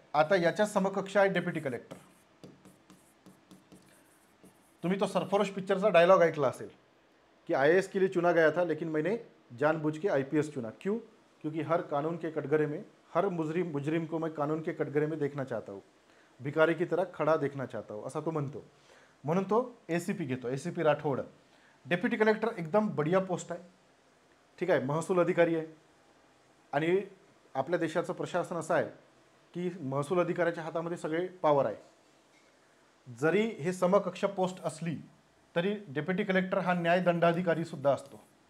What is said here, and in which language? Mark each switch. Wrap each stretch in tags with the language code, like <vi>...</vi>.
<mr>आता याच्या समकक्ष आहे डेप्युटी कलेक्टर. तुम्ही तो सरफरोश पिक्चरचा डायलॉग ऐकला असेल की</mr> <hi>IAS के लिए चुना गया था लेकिन मैंने जानबूझ के IPS चुना. क्यों? क्योंकि हर कानून के कटघरे में हर मुजरिम को मैं कानून के कटघरे में देखना चाहता हूँ, भिकारी की तरह खडा देखना चाहता हूँ,</hi> <mr>असा तो म्हणतो. म्हणून तो ACP घेतो, ACP राठोड. डेप्युटी कलेक्टर एकदम बढिया पोस्ट आहे. ठीक आहे, महसूल अधिकारी आहे. आणि आपल्या देशाचं प्रशासन असं आहे की महसूल अधिकाऱ्याच्या हातामध्ये सगळे पॉवर आहे. जरी हे समकक्ष पोस्ट असली तरी डेप्युटी कलेक्टर हा न्यायदंडाधिकारी सुद्धा असतो.</mr>